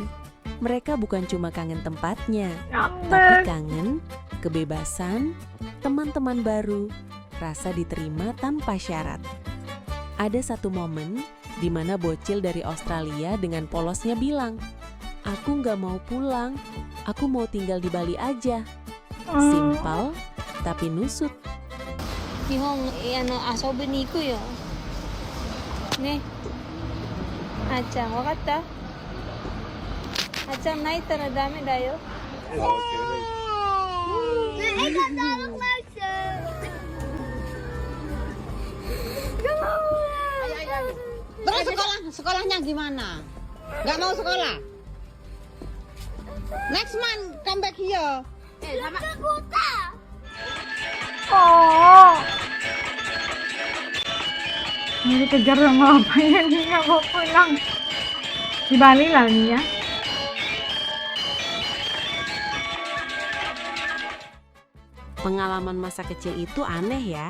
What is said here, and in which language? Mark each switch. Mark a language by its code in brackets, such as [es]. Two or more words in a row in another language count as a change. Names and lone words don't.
[id] Mereka bukan cuma kangen tempatnya, tapi kangen kebebasan, teman-teman baru, rasa diterima tanpa syarat. Ada satu momen di mana bocil dari Australia dengan polosnya bilang, "Aku gak mau pulang, aku mau tinggal di Bali aja." Simpel, tapi nusut. [ja] 日本遊びに行くよね。あーちゃんわかった？あーちゃん泣いたらダメだよ。 [id] Terus sekolahnya gimana? Nggak mau sekolah? [en] Next month come back here. Oh. [id] Ini dikejar sama bapaknya nih, nggak mau pulang. Di Bali lah nih ya. Pengalaman masa kecil itu aneh ya.